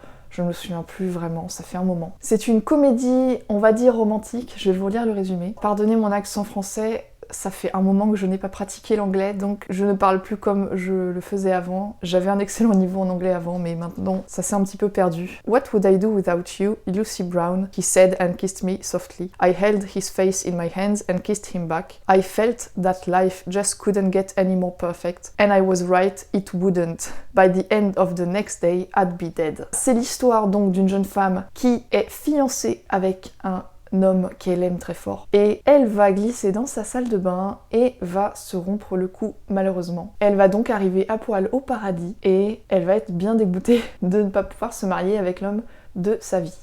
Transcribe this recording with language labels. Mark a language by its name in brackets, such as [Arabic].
[French] Je ne me souviens plus vraiment, ça fait un moment. C'est une comédie, on va dire romantique. Je vais vous lire le résumé. Pardonnez mon accent français, ça fait un moment que je n'ai pas pratiqué l'anglais, donc je ne parle plus comme je le faisais avant. J'avais un excellent niveau en anglais avant, mais maintenant, ça s'est un petit peu perdu. [English] What would I do without you, Lucy Brown? He said and kissed me softly. I held his face in my hands and kissed him back. I felt that life just couldn't get any more perfect. And I was right, it wouldn't. By the end of the next day, I'd be dead. [French] C'est l'histoire donc d'une jeune femme qui est fiancée avec un homme qu'elle aime très fort. Et elle va glisser dans sa salle de bain et va se rompre le cou malheureusement. Elle va donc arriver à poil au paradis et elle va être bien dégoûtée de ne pas pouvoir se marier avec l'homme de sa vie.